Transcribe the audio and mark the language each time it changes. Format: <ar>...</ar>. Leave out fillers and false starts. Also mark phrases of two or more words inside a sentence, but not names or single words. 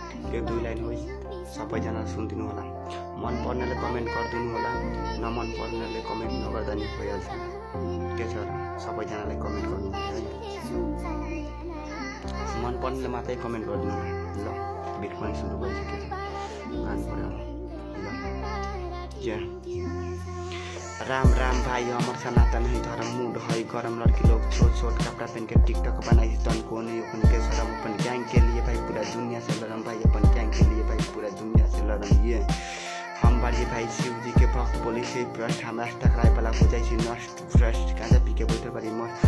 <ne>एक दुई लाइन होई सबैजना सुनिदिनु होला। मन पर्नेले कमेन्ट गरिदिनु होला, नमन पर्नेले कमेन्ट नगर्दा नि भइहाल्छ। के छ र सबैजनाले कमेन्ट गर्नु है, मन पर्नेले मात्रै कमेन्ट गरिदिनु होला। ल बिट पनि सुरु भइसक्यो, गानु पर्यो ल।</ne> <bho>राम राम भाई अमर सनातन है धर्म मूड है गरम लड़की लोग छोट छोट कपड़ा पहन के टिकटॉक बनाई तन को नहीं अपन के शरम अपन गैंग के लिए भाई पूरा दुनिया से लड़म भाई अपन गैंग के लिए भाई पूरा दुनिया से लड़म। ये हम बाली भाई शिव जी के भक्त बोली से भ्रष्ट हम रास्ता कराए वाला हो जाए नष्ट भ्रष्ट गांजा पी के बैठे बड़ी मस्त।</bho>